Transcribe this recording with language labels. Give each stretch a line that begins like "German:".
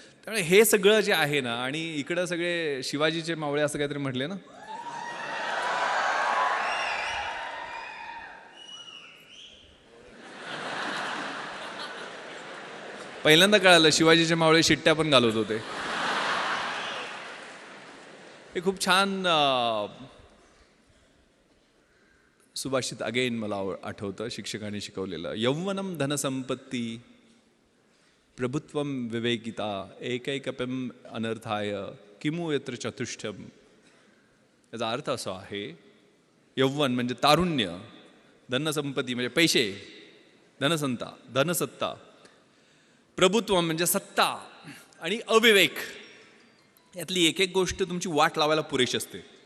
Marathi: त्यामुळे हे सगळं जे आहे ना, आणि इकडं सगळे शिवाजीचे मावळे असं काहीतरी म्हटले ना, पहिल्यांदा कळालं शिवाजीचे मावळे शिट्ट्या पण घालत होते. हे खूप छान सुभाषित अगेन मला आठवतं, शिक्षकांनी शिकवलेलं.
Sanskrit: यौवनम धनसंपत्ती प्रभुत्वम विवेकिता एकैकपम अनर्थाय किमु यत्र चतुष्टयम.
Marathi: याचा अर्थ असा आहे, यौवन म्हणजे तारुण्य, धनसंपत्ती म्हणजे पैसे, धनसत्ता, प्रभुत्व म्हणजे सत्ता, आणि अविवेक, यातली एक एक गोष्ट तुमची वाट लावायला पुरेशी असते.